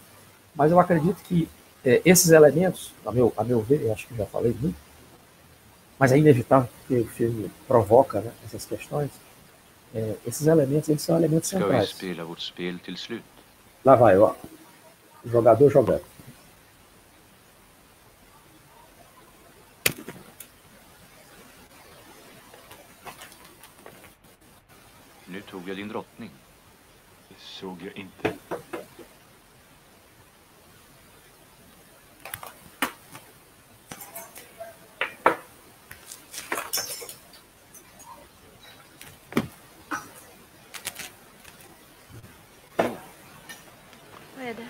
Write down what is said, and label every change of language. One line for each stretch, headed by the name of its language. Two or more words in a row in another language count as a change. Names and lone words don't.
Portuguese: Mas eu acredito que esses elementos, a meu ver, eu acho que já falei muito, mas é inevitável porque o filme provoca, né, essas questões, esses elementos, eles são elementos centrais. Lá vai, ó, o jogador jogando.
Swedish: Nu tog jag din drottning. Det såg jag inte. Vad är det?